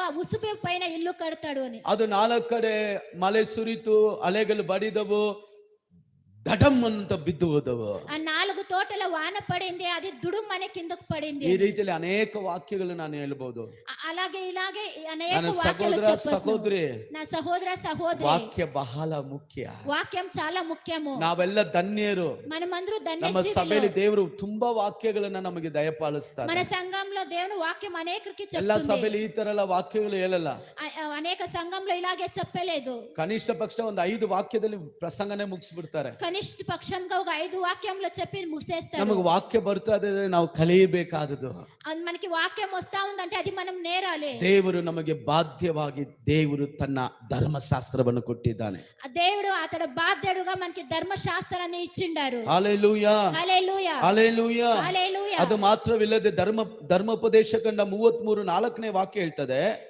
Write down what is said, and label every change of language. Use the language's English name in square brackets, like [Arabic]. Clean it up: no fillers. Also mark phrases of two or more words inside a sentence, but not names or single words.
[Telugu] ఉసుపు పైన ఇల్లు కడతాడు అని. [Kannada] ಅದು 4 ಕಡೆ ಮಳೆ ಸುರಿತು, ಅಲೆಗಳು ಬಡಿದವು, ದಡಮ್ ಅಂತ ಬಿದ್ದು ಹೋದವು. [Telugu] ఆ 4 తోటల వాన పడింది, అది దుడుమనే కిందకు పడింది. [Kannada] ಈ ರೀತಿಯಲ್ಲಿ ಅನೇಕ ವಾಕ್ಯಗಳು ನಾನು ಹೇಳ್ಬಹುದು. [Telugu] అలాగే ఇలాగే అనేక [Kannada] ನನ್ನ [Telugu] వాక్యాలు [Kannada] ಸಹೋದರ [Telugu] చెప్పొచ్చు. [Kannada] ಸಹೋದರಿ, [Telugu] నా సహోదర సహోదరి, [Kannada] ವಾಕ್ಯ ಬಹಳ ಮುಖ್ಯ. [Telugu] వాక్యం చాలా ముఖ్యము. [Kannada] ನಾವೆಲ್ಲ ಧನ್ಯರು. [Telugu] మనమందరూ [Kannada] ನಮ್ಮ [Telugu] ధన్య [Kannada] ಸಭೆಯಲ್ಲಿ ದೇವರು ತುಂಬಾ ವಾಕ್ಯಗಳನ್ನ ನಮಗೆ ದಯಪಾಲಿಸ್ತಾರೆ. [Telugu] మన సంఘంలో దేవుని వాక్యం అనేకరికి [Kannada] ಎಲ್ಲ [Telugu] చెప్తుంది. [Kannada] ಸಭೆಯಲ್ಲಿ ಈ ತರ ಎಲ್ಲ ವಾಕ್ಯಗಳು ಹೇಳಲ್ಲ. [Telugu] అనేక సంఘంలో ఇలాగే చెప్పలేదు. [Kannada] ಕನಿಷ್ಠ ಪಕ್ಷ ಒಂದು 5 ವಾಕ್ಯದಲ್ಲಿ ಪ್ರಸಂಗನೇ ಮುಗಿಸ್ಬಿಡ್ತಾರೆ. [Telugu] కనిష్ట పక్షంగా ఒక 5 వాక్యంలో చెప్పి ముగిసేస్తారు. [Kannada] ನಮಗೆ ವಾಕ್ಯ ಬರ್ತಾ ಇದೆ, ನಾವು ಕಲಿಯಬೇಕಾದದ್ದು. [Telugu] మనకి వాక్యం వస్తా ఉందంటే అది మనం నేరాలి. [Kannada] ದೇವರು ನಮಗೆ ಬಾಧ್ಯವಾಗಿ ದೇವರು ತನ್ನ ಧರ್ಮಶಾಸ್ತ್ರವನ್ನು ಕೊಟ್ಟಿದ್ದಾನೆ. [Telugu] దేవుడు అతడు బాధ్యుడుగా మనకి ధర్మశాస్త్రాన్ని ఇచ్చిండారు. [Kannada] ಹಲ್ಲೆಲೂಯಾ, [Telugu] హల్లెలూయా, [Kannada] ಹಲ್ಲೆಲೂಯಾ. [Telugu] హల్లెలూయా. [Kannada] ಅದು ಮಾತ್ರವಿಲ್ಲದೆ ಧರ್ಮೋಪದೇಶ ಕಂಡ 33:4 ವಾಕ್ಯ ಹೇಳ್ತದೆ,